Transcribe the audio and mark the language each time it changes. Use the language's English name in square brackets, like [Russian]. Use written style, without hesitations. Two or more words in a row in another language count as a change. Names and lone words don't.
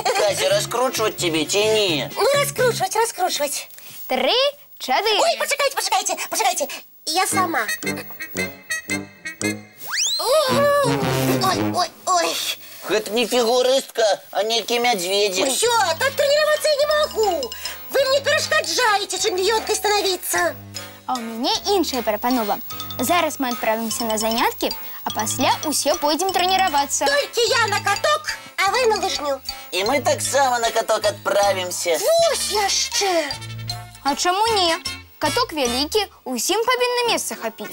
[Russian] Кася, раскручивать тебе ці не? [Belarusian] Ну, раскручваць. 3, 4. Ой, пачакайце. Я сама. Ой. Гэта не фігурыстка, а нейкі мядзведзік. [Russian] Всё, так тренироваться я не могу. Вы мне перашкаджаете чемпионкой становиться. [Belarusian] А ў мяне іншая прапанова. Зараз мы адправімся на заняткі, а пасля усе пойдзем трэніравацца. [Russian] Только я на каток, а вы на лыжню. [Belarusian] І мы таксама на каток адправімся. Вось яшчэ. А чаму не? Каток вялікі, усім павінна месца хапіць.